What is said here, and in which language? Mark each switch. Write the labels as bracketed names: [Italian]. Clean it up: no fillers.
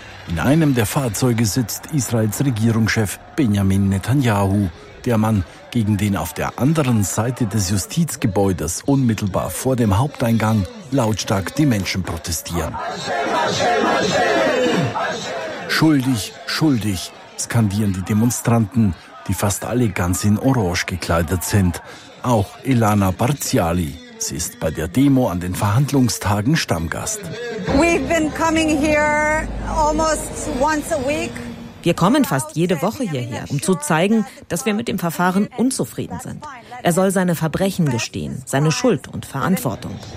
[German] In einem der Fahrzeuge sitzt Israels Regierungschef Benjamin Netanyahu, der Mann, gegen den auf der anderen Seite des Justizgebäudes unmittelbar vor dem Haupteingang lautstark die Menschen protestieren. Schuldig, schuldig, skandieren die Demonstranten, die fast alle ganz in Orange gekleidet sind. Auch Ilana Barziali. Sie ist bei der Demo an den Verhandlungstagen Stammgast. [English] We've been coming here almost once a week. [German] Wir kommen fast jede Woche hierher, um zu zeigen, dass wir mit dem Verfahren unzufrieden sind. Er soll seine Verbrechen gestehen, seine Schuld und Verantwortung.